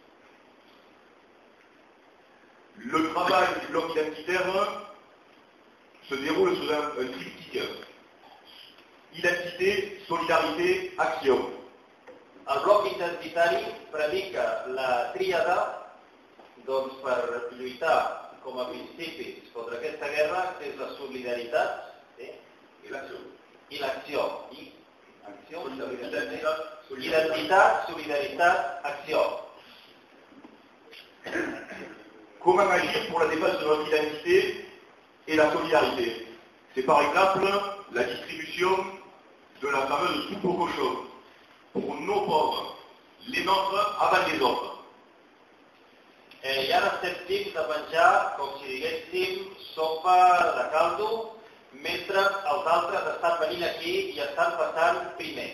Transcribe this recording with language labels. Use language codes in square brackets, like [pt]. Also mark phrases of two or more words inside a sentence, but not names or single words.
[fr] Le travail du bloc identitaire se déroule sous un triptyque. Identité, solidarité, action. [ca] El bloc identitari predica la tríada per lluitar com a principis contra aquesta guerra, que és la solidaritat i l'acció. Identitat, solidaritat, acció. [fr] Comment agir pour la défense de notre identité et la solidarité? C'est par exemple la distribution de la fameuse soupe au cochon pour nos pauvres, les nôtres avant les autres. [ca] I ara estem tips de menjar, com si diguéssim, sopa de caldo, mentre els altres estan venint aquí i estan passant primer.